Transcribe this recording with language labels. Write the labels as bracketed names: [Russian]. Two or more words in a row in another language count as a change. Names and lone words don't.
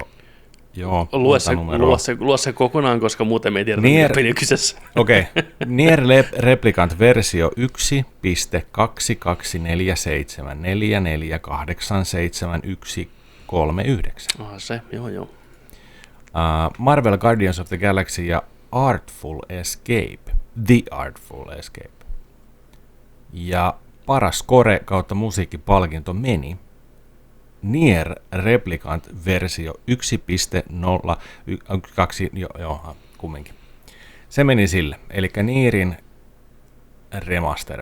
[Finnish] Joo, lue se kokonaan, koska muuten me ei tiedä, mitä peli on kyseessä. Okei. Nier Replicant-versio 1.22447448739. Se, joo. Marvel Guardians of the Galaxy ja Artful Escape. The Artful Escape. Ja paras score kautta musiikkipalkinto meni Nier Replicant versio 1.0 kumminkin. Se meni sille, eli Nierin remaster.